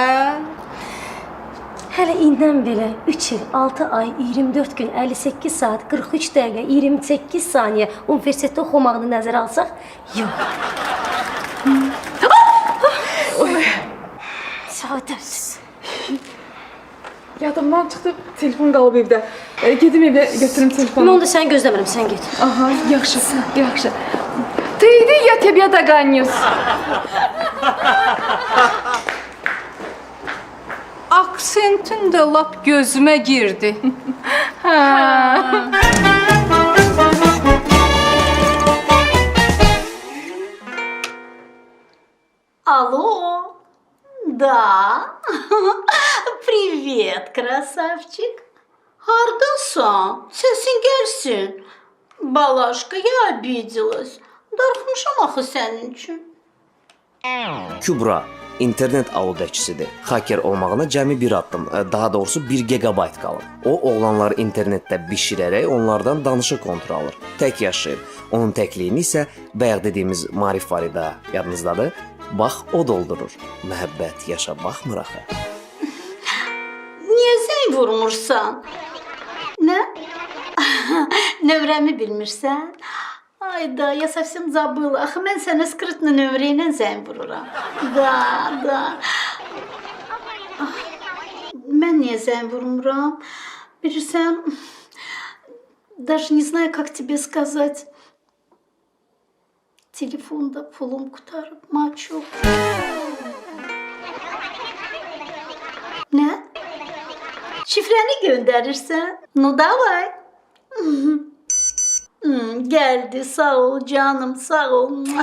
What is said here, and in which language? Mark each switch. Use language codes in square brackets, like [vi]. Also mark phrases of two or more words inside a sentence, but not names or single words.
[az] Hələ indən belə 3 il, 6 ay, 24 gün, 58 saat, 43 dəqiqə, 28 saniyə universitetdə oxumağını nəzərə alsaq, yox. Səadət. Yadımdan çıxdı, telefon qalıb evdə. Gedim evə götürüm telefonu. Mən onda səni gözləmirəm, sən get. Aha, yaxşı, yaxşı. [ru] Ты иди, я тебя догонюсь. [az] Aksentin də lap gözümə girdi. [ru] Алло? Да. Привет, красавчик. [az] Hardasan? Sesin gelsin. Balaşka, [ru] я обиделась. [az] Darxmışam axı sənin üçün. Kübra internet audacisidir. Hacker olmağına cəmi bir addım, daha doğrusu 1 gigabayt qalır. O oğlanları internetdə bişirərək onlardan danışıq kontrol alır. Tək yaşayır. Onun təkliyini isə bayaq dediyimiz Marif var idi, yadınızdadır? Bax o doldurur. Məhəbbət yaşa baxmır axı. Niyə zəng vurmursan? Nə? Nömrəmi bilmirsən? Ayda, [ru] я совсем забыла. [az] Axı mən sənə skritli nömrə ilə zəng vururam. Da. Mən niyə zəng vurmuram? Bilirsən, [ru] даже не знаю, как тебе сказать. [az] Telefonda pulum qutarıb, maço. Nə? Şifrəni göndərirsən? [ru] Ну давай. [az] Gəldi, sağ ol canım, sağ ol.